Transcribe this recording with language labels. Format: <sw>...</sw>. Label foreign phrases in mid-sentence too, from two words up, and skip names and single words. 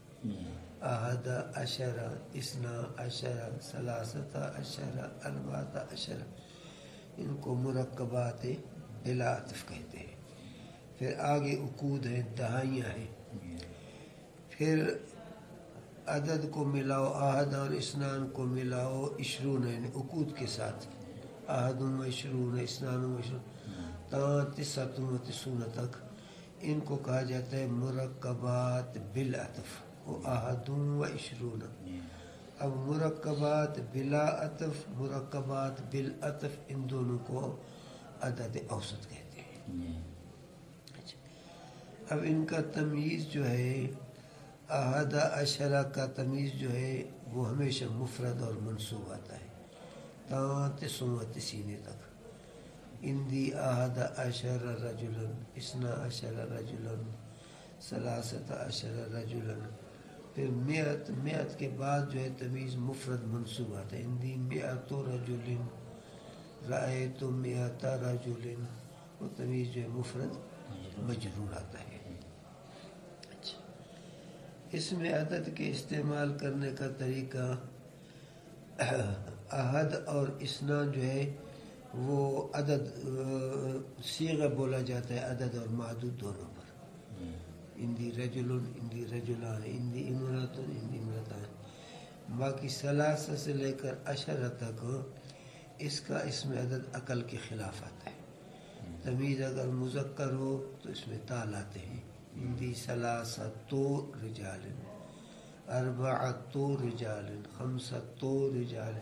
<ar>احد عشرہ، 12 عشرہ، 13 عشرہ، 14 عشرہ،</ar> <ur>ان کو مرکبات بلا عطف کہتے ہیں. پھر آگے عقود ہیں، دہائیاں ہیں. پھر عدد کو ملاؤ، احد اور اثنان کو ملاؤ 20 یعنی عقود کے ساتھ،</ur> <ar>احد و 20، اثنان و 20</ar> <ur>تا 29 و 30 تک، ان کو کہا جاتا ہے مرکبات بالعطف.</ur> <ar>احد و 20.</ar> <ur>اب مرکبات بلا عطف، مرکبات بالعطف، ان دونوں کو عدد اوسط کہتے ہیں. اب ان کا تمیز جو ہے، احد عشرہ کا تمیز جو ہے وہ ہمیشہ مفرد اور منصوب آتا ہے 39 تک.</ur> <ar>اندی احد عشر رجلا، 12 رجلا، 13 رجلا.</ar> <ur>پھر مئت کے بعد جو ہے تمیز مفرد منصوب آتا ہے.</ur> <ar>اندی 100 رجل، رأیت 100 رجل،</ar> <ur>وہ تمیز جو ہے مفرد مجرور آتا ہے. اس میں عدد کے استعمال کرنے کا طریقہ، احد اور اثنان جو ہے وہ عدد صیغہ بولا جاتا ہے عدد اور معدود دونوں پر.</ur> <ar>اندی رجل، اندی رجلان، اندی امرأۃ، اندی امرأتان.</ar> <ur>باقی 13 سے لے کر عشرہ تک اس کا اسم عدد عقل کے خلاف آتا ہے. تمیز اگر مذکر ہو تو اس میں تا لاتے ہیں.</ur> <ar>اندی 3 رجال، 4 رجال، 5 رجال.</ar>